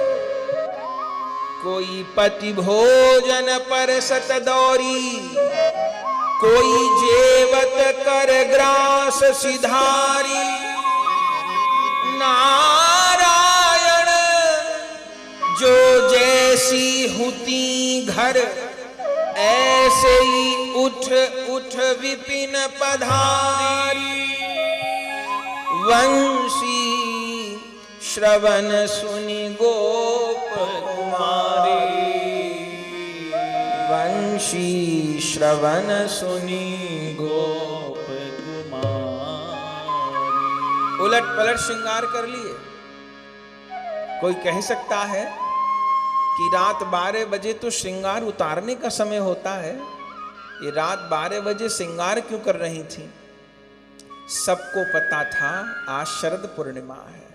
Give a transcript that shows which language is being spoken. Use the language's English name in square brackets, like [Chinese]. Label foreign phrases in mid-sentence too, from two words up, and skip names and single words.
[Braj] कोई पति भोजन पर सत दौरी, कोई जेवत कर ग्रास सिधारी। नारायण जो जैसी हुती घर, ऐसे ही उठ उठ विपिन पधारी। वंशी श्रवण सुनि गोप कुमारी, वंशी श्रवण सुनि गोप कुमारी। उलट पलट श्रृंगार कर लिए। [Hindi] कोई कह सकता है कि रात 12 बजे तो श्रृंगार उतारने का समय होता है, ये रात 12 बजे श्रृंगार क्यों कर रही थी? सबको पता था आज शरद पूर्णिमा है।